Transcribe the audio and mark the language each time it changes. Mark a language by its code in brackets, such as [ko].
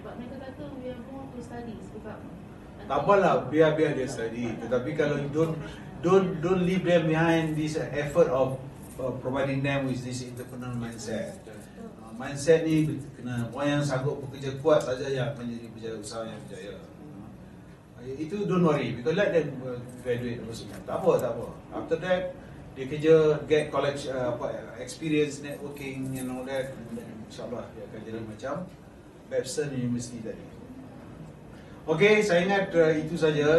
[ms] Sebab mereka kata [en] we are going to study. [ms] Sebab Tak apalah, biar dia study. [en] Tetapi kalau you don't leave them behind this effort of providing them with this entrepreneurial mindset. [ms] Mindset ni kena orang yang sanggup bekerja kuat saja yang menjadi penjaya usaha yang berjaya. [en] Itu don't worry, because let them graduate [ms] apa semua. Tak apa. [en] After that, [ms] dia kerja, [en] get college experience, networking and all that. [ms] InsyaAllah dia akan jadi macam Babson University tadi. Okay, saya ingat itu saja.